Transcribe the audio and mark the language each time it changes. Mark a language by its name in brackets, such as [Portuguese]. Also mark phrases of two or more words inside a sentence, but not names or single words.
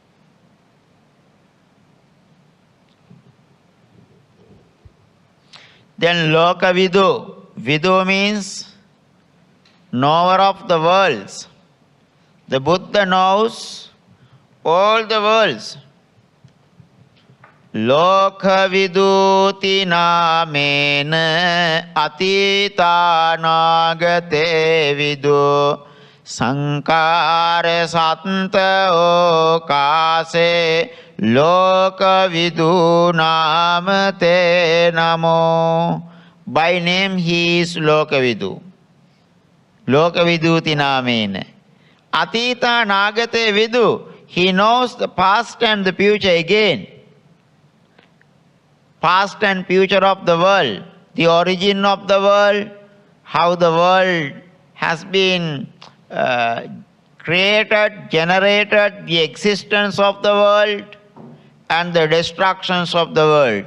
[English] Then Lokavidu. Vidu means knower of the worlds. The Buddha knows all the worlds. [Pali] Lokaviduti namena atita nagate vidu sankara satta okase Lokavidu namate namo. [English] By name he is Lokavidu. [Pali] Lokaviduti namena. Atita nagate vidu. [English] He knows the past and the future again. Past and future of the world, the origin of the world, how the world has been created, generated, the existence of the world, and the destructions of the world.